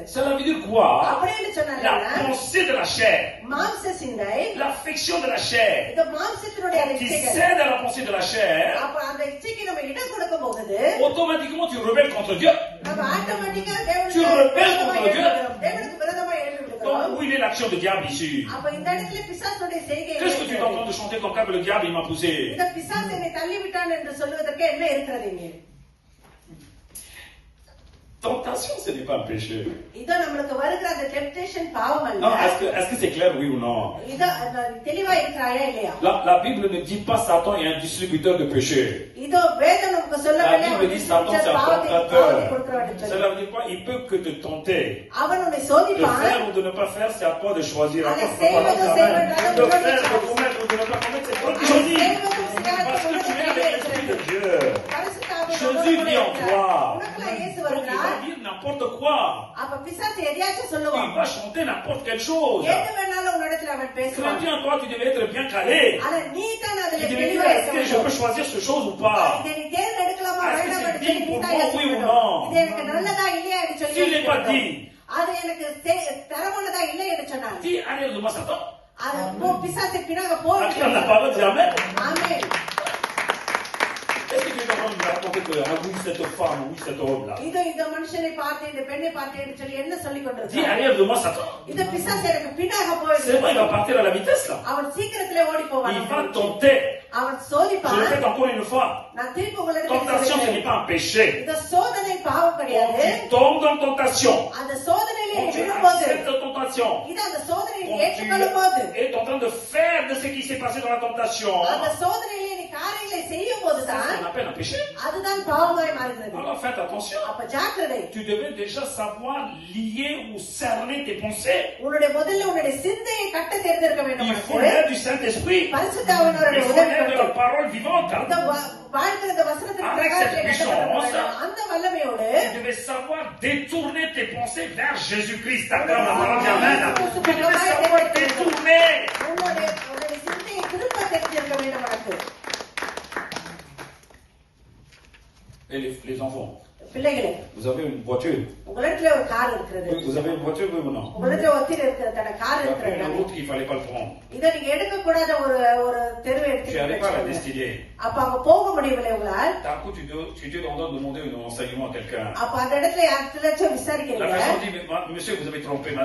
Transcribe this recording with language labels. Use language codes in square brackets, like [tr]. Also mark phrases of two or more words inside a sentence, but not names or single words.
[fr] Cela veut dire quoi? [ta] அப்படி என்று சொன்னாங்க [fr] La pensée de la chair, [ta] மாம்ச சிந்தை, [fr] l'affection de la chair, [ta] இந்த மாம்சத்தினுடைய [fr] qui [ta] இச்சைகள். [fr] cède à la pensée de la chair, [ta] அப்ப அந்த இச்சைக்கு நம்ம இடம் கொடுக்க போகுது. [fr] automatiquement tu rebelles contre Dieu. [ta] நம்ம ஆட்டோமேட்டிக்கா [fr] Tu rebelles contre Dieu. [ta] தேவனுக்கு விரோதமா எழும்பி [fr] Donc [ta] விடுகிறோம். [fr] où il est l'action de diable ici? [ta] அப்ப இந்த இடத்துல பிசாசுடைய செய்கை என்ன [fr] Qu'est-ce que tu es en [ta] இருக்கிறது? [fr] train de chanter comme ça que le diable il m'a poussé? [ta] இந்த பிசாசு என்னை தள்ளிவிட்டான் என்று சொல்வதற்கு என்ன இருக்கிறது இங்கே? [fr] Tentation, ce n'est pas un péché. [ta] இதோ நம்மளுக்கு வருகிற அந்த டெம்ப்டேஷன் பாவம் [fr] Non, [ta] அல்ல. [fr] est-ce que c'est clair, oui ou non? [ta] இதோ தெளிவா இருக்கிறாயா இல்லையா? [fr] La Bible ne dit pas Satan est un distributeur de péché. [ta] இதோ வேதம் நமக்கு [fr] La [ta] சொல்லவில்லை [fr] Bible dit Satan c'est un tentateur. Cela veut dire quoi? Il peut que te tenter. [ta] அவன் உன்னை [fr] De [ta] சோதிப்பான். [fr] faire ou de ne pas faire, c'est à toi de choisir. Allez, Encore, c'est pardon, le quand Seigneur, même. allez, De allez, faire, de allez, commettre ou de ne pas commettre, c'est toi qui [ta] அவன் [fr] choisis. [ta] செய்வதும் செய்யாததும் [fr] Parce que tu es avec l'Esprit de Dieu. [ta] பரிசுத்த ஆவியானவர் [fr] Jésus vit en toi. [ta] உனக்குள்ள இயேசு [fr] Donc il va [ta] வருகிறார். [fr] dire n'importe quoi. [ta] அப்ப பிசாசு எதையாச்சும் [fr] Il [ta] சொல்லுவான். [fr] va chanter n'importe quelle chose. [ta] எது வேணாலும் உன்னிடத்துல அவன் பேசுவான். [fr] Chrétien, toi, tu devais être bien calé. [ta] ஆனா நீ தான் அதுல [fr] Tu devais dire, [ta] தெளிவா [fr] est-ce que je [ta] இருக்க [fr] peux choisir cette chose ou pas? [ta] இதை நீ தேர்ந்தெடுக்கலாமா [fr] Est-ce que [ta] வேண்டாமா [fr] c'est [ta] என்று [fr] digne [ta] நீ [fr] pour [ta] தான் [fr] moi, [ta] யோசிக்க [fr] oui ou [ta] வேண்டும். [fr] non? [ta] இது எனக்கு நல்லதா இல்லையா என்று சொல்லி [fr] S'il n'est [ta] யோசிக்க [fr] pas [ta] வேண்டும். [fr] dit. [ta] அது எனக்கு தரமானதா இல்லை என்று சொன்னான். [fr] Dis, allez, de moi, Satan. [ta] அது பிசாசு பின்னாக போய் [fr] Acclame la parole, dis Amen. [ta] ஆமென். [fr] Est-ce que tu es en train de me raconter que, ah oui, cette femme, oui, cet homme-là? [ta] இதோ இந்த மனுஷனை பார்த்தேன் இந்த பெண்ணை பார்த்தேன் என்று சொல்லி என்ன சொல்லிக் [fr] Dis, [ta] கொண்டிருக்கான்? [fr] allez, de moi, Satan. [ta] இந்த பிசாசு எனக்கு பின்னாக [fr] C'est [ta] போயிடுது. [fr] vrai, il va partir à la vitesse, là. [ta] அவன் சீக்கிரத்திலே ஓடி போவான். [fr] Il va tenter. [ta] அவன் [fr] Je le [ta] சோதிப்பான். [fr] répète encore une fois. [ta] நான் திருப்பி உங்களுக்கு [fr] Tentation, ce n'est pas un péché. [ta] இந்த சோதனை பாவம் [fr] Quand [ta] கிடையாது. [fr] tu tombes dans tentation, [ta] அந்த சோதனையிலே [fr] quand tu [ta] விழும்போது [fr] acceptes la tentation, [ta] இது அந்த சோதனையை [fr] quand [ta] ஏற்றுக்கொள்ளும் போது [fr] tu es en train de faire de ce qui s'est passé dans la tentation, [ta] அந்த சோதனையிலே நீ காரியங்களை செய்யும் போதுதான் [fr] ça on appelle un péché. [ta] அதுதான் பாவமாய் மாறுகிறது. [fr] Alors faites attention. [ta] அப்ப ஜாக்கிரதை. [fr] Tu devais déjà savoir lier ou cerner tes pensées. [ta] உன்னுடைய முதல்ல உன்னுடைய சிந்தையை கட்ட தெரிந்திருக்க வேண்டும். [fr] Il faut l'aide du Saint-Esprit. [ta] பரிசுத்த [fr] Il [ta] ஆவியானவருடைய [fr] faut [ta] உதவி [fr] l'aide de la [ta] வேண்டும். [fr] parole vivante. [ta] இந்த வாழ்க்கிற இந்த வசனத்தின் [fr] Avec [ta] பிரகாசத்தை [fr] cette [ta] கட்டப்பட [fr] puissance, [ta] வேண்டும். அந்த வல்லமையோடு [fr] Tu devais savoir détourner tes pensées vers Jésus-Christ. Acclame la parole, dis Amen. Tu devais savoir détourner. [ta] உன்னுடைய சிந்தையை திரும்ப தெரிஞ்சிருக்க வேண்டும் உனக்கு. [fr] Et les enfants, [ta] பிள்ளைகளே, [fr] vous avez une voiture. [ta] உங்களிடத்துல ஒரு கார் இருக்கிறது. [fr] Oui, vous avez une voiture, oui ou non? [ta] உங்களிடத்துல ஒத்திர இருக்கிற கார் [fr] Tu as pris une [ta] இருக்கிறது. [fr] route qu'il ne fallait pas le prendre. [ta] இதை நீங்க எடுக்க கூடாத ஒரு தெருவை [fr] Tu n'arrives pas à la [ta] எடுத்து [fr] destiner. [ta] அப்ப அங்க போக முடியவில்லை உங்களால். [fr] D'un coup, tu es en train de demander un renseignement à quelqu'un. [ta] அப்ப அந்த இடத்துல யார்கிட்டயாச்சும் [fr] La [ta] விசாரிக்கிறீங்க. [fr] personne dit, mais, monsieur, vous avez trompé, madame,